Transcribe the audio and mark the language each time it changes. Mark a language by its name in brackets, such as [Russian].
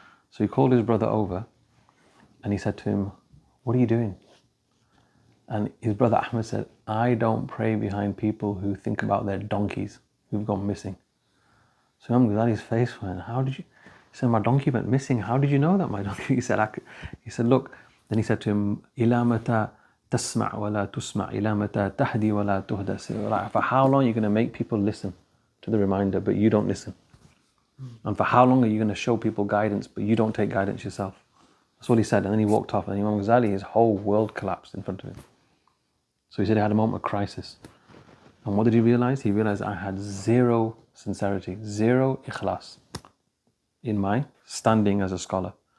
[English] So he called his brother over and he said to him, what are you doing? And his brother Ahmed said, I don't pray behind people who think about their donkeys who've gone missing. So Imam Ghazali's face went, how did you? He said, my donkey went missing. How did you know that my donkey? He said, look. Then he said to him, [Arabic] إِلَى مَتَى تَسْمَعْ وَلَا تُسْمَعْ إِلَى مَتَى تَهْدِي وَلَا تُهْدَى. [English] For how long are you going to make people listen to the reminder, but you don't listen? And for how long are you going to show people guidance, but you don't take guidance yourself? That's what he said. And then he walked off, and Imam Ghazali, his whole world collapsed in front of him. So he said he had a moment of crisis. And what did he realize? He realized I had zero sincerity, zero ikhlas in my standing as a scholar.